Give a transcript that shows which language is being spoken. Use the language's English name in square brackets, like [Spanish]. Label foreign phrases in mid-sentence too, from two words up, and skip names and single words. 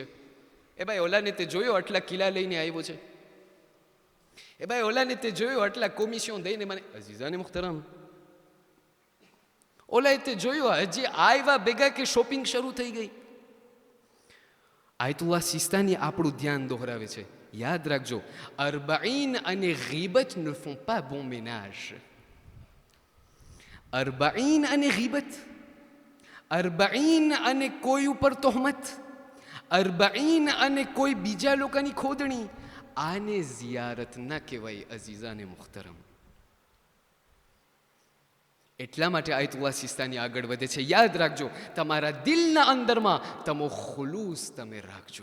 [Gujarati] એ ભાઈ ઓલાને તે જોયો આટલા કિલ્લા લઈને આવ્યો છે, એ ભાઈ ઓલાને તે જોયો આટલા કોમિશન દઈને મને, અઝીઝાન મુખ્તરમ ઓલાએ તે જોયો હજી આવ્યા ભેગા કે શોપિંગ શરૂ થઈ ગઈ. આયતુલ્લાહ સિસ્તાની આપણું ધ્યાન દોહરાવે છે, યાદ રાખજો, અરબાઈન અને ગીબત [French] ne font pas bon ménage. [Gujarati] અરબાઈન અને ગીબત, અરબાઈન અને કોઈ ઉપર તોહમત, અરબાઈન અને કોઈ બીજા લોકોની ખોદણી, આને ઝિયારત ના કહેવાય અઝીઝાને મુખ્તરમ. એટલા માટે આયતુલ્લાહ સિસ્તાની આગળ વધે છે, યાદ રાખજો, તમારા દિલના અંદરમાં તમો ખુલૂસ તમે રાખજો.